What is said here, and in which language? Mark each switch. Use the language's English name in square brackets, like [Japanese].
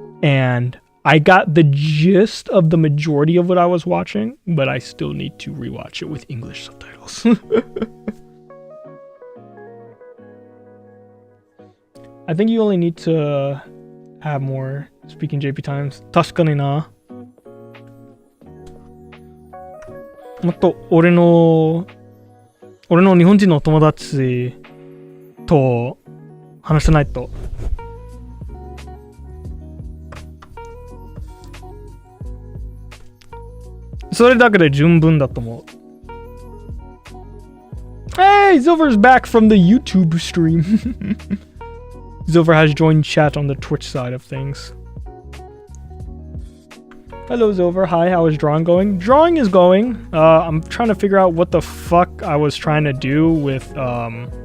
[English] And I got the gist of the majority of what I was watching, but I still need to rewatch it with English subtitles. I think you only need to have more speaking JP times. [Japanese] 確かにな。もっと俺の日本人の友達と話さないと。それだけで十分だと思う。 [English] Hey, Zilver's back from the YouTube stream. Zilver has joined chat on the Twitch side of things. Hello, Zilver. Hi, how is drawing going? Drawing is going. I'm trying to figure out what the fuck I was trying to do with the.